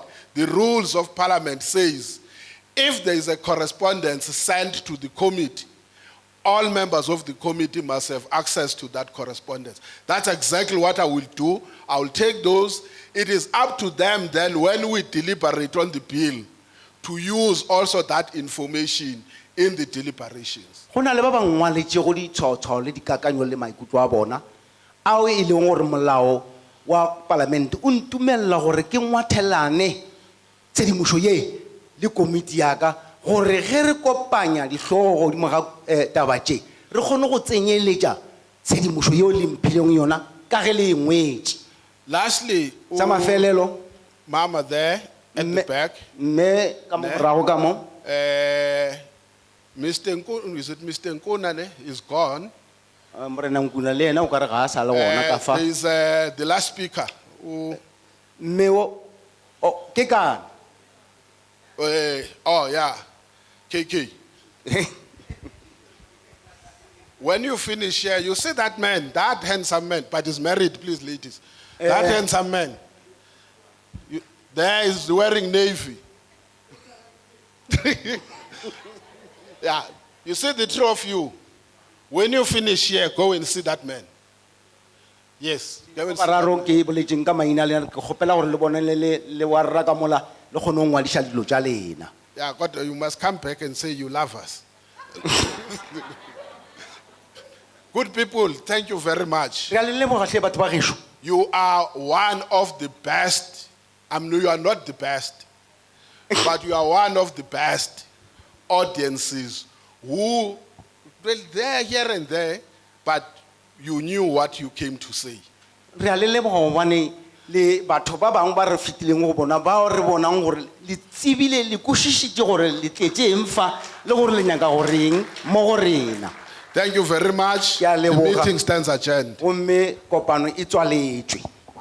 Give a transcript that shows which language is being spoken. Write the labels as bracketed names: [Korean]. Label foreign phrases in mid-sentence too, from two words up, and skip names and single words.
[English] The rules of parliament says, if there is a correspondence sent to the committee, all members of the committee must have access to that correspondence. That's exactly what I will do. I will take those. It is up to them then, when we deliberate on the bill, to use also that information in the deliberations. [Northern Sotho] Go na le ba bang ngwaletše go ditshwaotshwao le dikakanyo le maikutlo a bona ao e leng gore molao wa palamente o ntumelela gore ke ngwathelane tshedimošo ye le komiti ya ka gore ge re kopanya dihlogo godimo ga taba tše re kgone go tsenyeletša tshedimošo yeo le mphileng yona ka ge le engwetše. [English] Lastly, [Northern Sotho] sa mafelelo [English] Mama there at the back, [Northern Sotho] mme ka morago ka mo [English] Mr. Nkuna, is it Mr. Nkuna is gone. [Northern Sotho] Morena Nkuna le ena o ka re ga a sa le gona ka fa. [English] There is the last speaker. [Northern Sotho] Mme o ke kana? [English] Oh yeah, KK. When you finish here, you see that man, that handsome man, but he's married, please, ladies. That handsome man. There is wearing navy. Yeah, you see the two of you. When you finish here, go and see that man. Yes. Go and see that Bararo man. [Northern Sotho] ke boletseng ka maina le ke gopela gore le bone le wa rra ka mola le kgone go ngwadisa dilo tša lena. [English] Yeah, God, you must come back and say you love us. Good people, thank you very much. [Northern Sotho] Re a le leboga hle batho ba gešo. [English] You are one of the best. I mean, you are not the best, but you are one of the best audiences who, well, they're here and there, but you knew what you came to say. [Northern Sotho] Re a le leboga gobane le batho ba bangwe ba re fitileng go bona bao re bonang gore le tsebile le kwešišitše gore le tletse emfa le gore le nyaka goreng mo go rena. [English] Thank you very much. The meeting stands adjourned. [Northern Sotho] Gomme kopano e tswaletšwe.